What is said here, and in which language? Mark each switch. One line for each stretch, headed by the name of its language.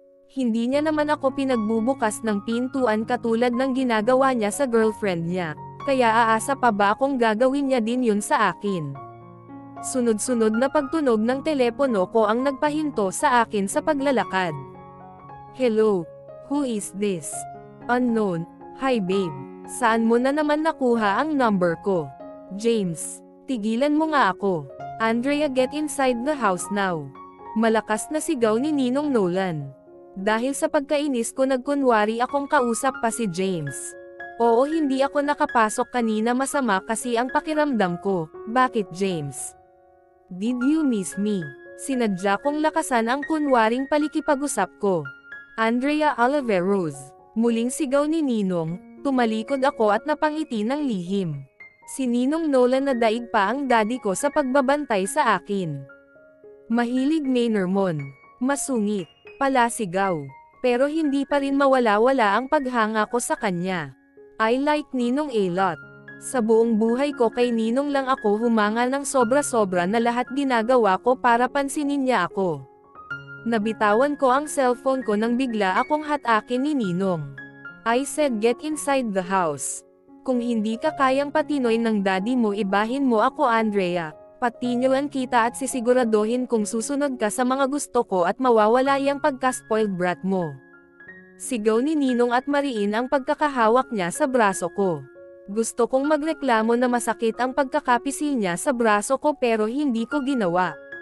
Filipino: Hindi niya naman ako pinagbubukas ng pintuan katulad ng ginagawa niya sa girlfriend niya, kaya aasa pa ba akong gagawin niya din yun sa akin? Sunod-sunod na pagtunog ng telepono ko ang nagpahinto sa akin sa paglalakad.
English: Hello? Who is this? Unknown. Hi babe.
Filipino: Saan mo na naman nakuha ang number ko? James. Tigilan mo nga ako.
English: Andrea, get inside the house now.
Filipino: Malakas na sigaw ni Ninong Nolan. Dahil sa pagkainis ko nagkunwari akong kausap pa si James. Oo, hindi ako nakapasok kanina, masama kasi ang pakiramdam ko. Bakit, James?
English: Did you miss me?
Filipino: Sinadya kong lakasan ang kunwaring palikipag-usap ko. Andrea Oliveros. Muling sigaw ni Ninong, tumalikod ako at napangiti ng lihim. Si Ninong Nolan na daig pa ang daddy ko sa pagbabantay sa akin. Mahilig Maynarmon. Masungit. Palasigaw. Pero hindi pa rin mawala-wala ang paghanga ko sa kanya.
English: I like Ninong a lot.
Filipino: Sa buong buhay ko kay Ninong lang ako humanga ng sobra-sobra na lahat ginagawa ko para pansinin niya ako. Nabitawan ko ang cellphone ko nang bigla akong hatakin ni Ninong.
English: I said, get inside the house.
Filipino: Kung hindi ka kayang patinoy ng daddy mo, ibahin mo ako, Andrea. Patinyoan kita at sisiguraduhin kung susunod ka sa mga gusto ko at mawawala yung pagka-spoiled brat mo. Sigaw ni Ninong at mariin ang pagkakahawak niya sa braso ko. Gusto kong magreklamo na masakit ang pagkakapisil niya sa braso ko pero hindi ko ginawa.